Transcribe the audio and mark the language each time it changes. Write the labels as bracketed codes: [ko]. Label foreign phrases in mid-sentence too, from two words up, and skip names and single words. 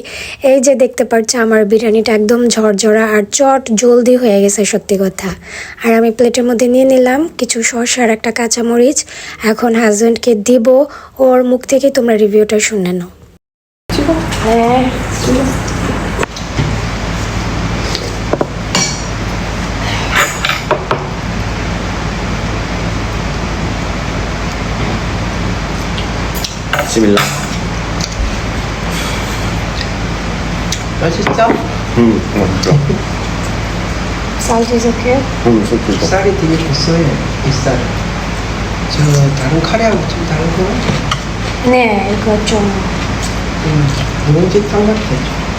[bn] এই যে দেখতে পাচ্ছ আমার বিরিয়ানিটা একদম ঝরঝরা আর চট জলদি হয়ে গেছে সত্যি কথা। আর আমি প্লেটের মধ্যে নিয়ে নিলাম কিছু সস আর একটা কাঁচামরিচ। এখন হাজব্যান্ডকে দিব, ওর মুখ থেকে তোমরা রিভিউটা শুনে নাও। হ্যাঁ, [ko] 비스밀라. 맛있어? 맛있어. [en] salt is okay? [ko] 소주도. 쌀이 되게 좋어요, 이 쌀. 저 다른 카레하고 좀 다른 거 같아. 네, 이거 좀 누룽지 탕 같아.